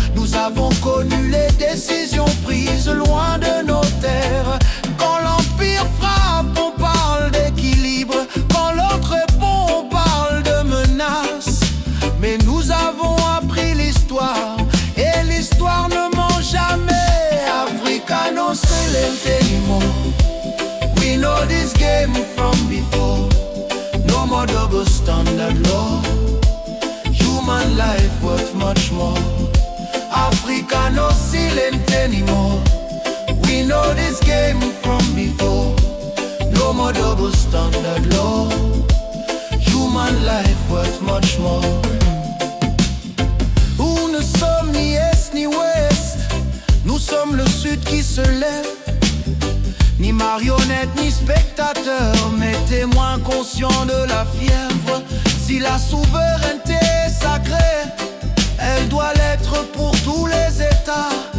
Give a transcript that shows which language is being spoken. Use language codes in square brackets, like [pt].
[fr] Nous avons connu les décisions prises loin de nos terres. Quand l'empire frappe, on parle d'équilibre. Quand l'autre répond, on parle de menace. Mais nous avons appris l'histoire, et l'histoire ne ment jamais. [en] Africa no silent anymore. We know this game from before. No more double standard law. Human life worth much more. Africa no silent anymore. We know this game from before. No more double standard law. Human life worth much more. [fr] Où ne sommes ni est ni ouest. Nous sommes le sud qui se lève. Ni marionnettes ni spectateurs, mais témoins conscients de la fièvre. Si la souveraineté est sacrée, elle doit l'être pour tous les États.